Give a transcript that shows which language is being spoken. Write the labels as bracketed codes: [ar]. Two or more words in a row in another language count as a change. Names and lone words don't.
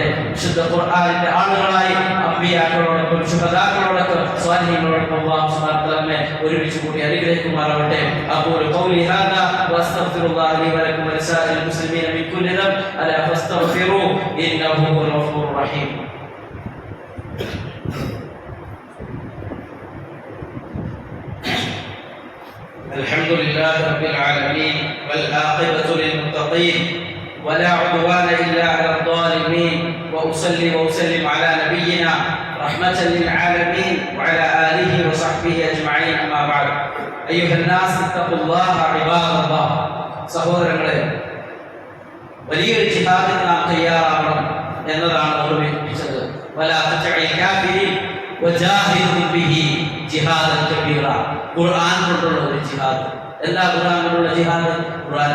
[ml] വിശുദ്ധ ഖുർആനിന്റെ ആളുകളായി അമ്പിയാക്കളോടൊപ്പം ശുഹദാക്കളോടൊപ്പം സ്വാലിഹീങ്ങളോടൊപ്പം അല്ലാഹു [ar] سبحانه وتعالى [ml] ഒരുമിച്ച് കൂടി അനുഗ്രഹിക്കുമാറാവട്ടെ. [ar] أقول قولي هذا وأستغفر الله لي ولكم ولسائر المسلمين من كل ذنب على فاستغفروا إنه هو الغفور الرحيم. الحمد لله رب العالمين والعاقبة للمتقين ولا عدوان إلا على الظالمين وأصلي وأسلم على نبينا رحمة للعالمين وعلى آله وصحبه أجمعين أما بعد أيها الناس اتقوا الله عباد الله. [ml] സഹോദരങ്ങളെ, വലിയൊരു ജിഹാദിന് നാം തയ്യാറാവണം എന്നതാണ് ഓർമ്മിപ്പിച്ചത്. [ar] ولا تطع الكافرين وجاهد به جهادا كبيرا. [ml] ഖുർആൻ കൊണ്ടുള്ള ഒരു ജിഹാദ്. എന്താ ഖുർആൻ കൊണ്ടുള്ള ജിഹാദ്?